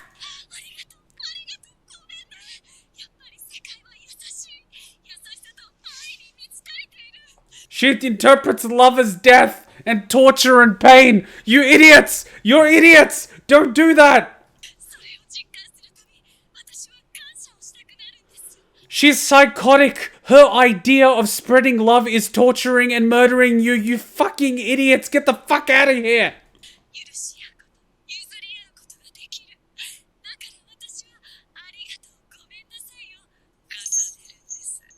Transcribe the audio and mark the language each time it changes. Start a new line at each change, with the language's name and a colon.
Japanese: ありがとう、ありがとう、ごめんね。やっぱり世界は優しい。優しさと愛に満ち足りている。
English: She interprets love as death and torture and pain. You idiots! You're idiots! Don't do that!
Japanese: それを実感するたび、私は感謝をしたくなるんです。
English: She's psychotic. Her idea of spreading love is torturing and murdering you. You fucking idiots! Get the fuck out of here!
Japanese: 許し合うこと、譲り合うことができる。だから私はありがとう、ごめんなさいを重ねるんです。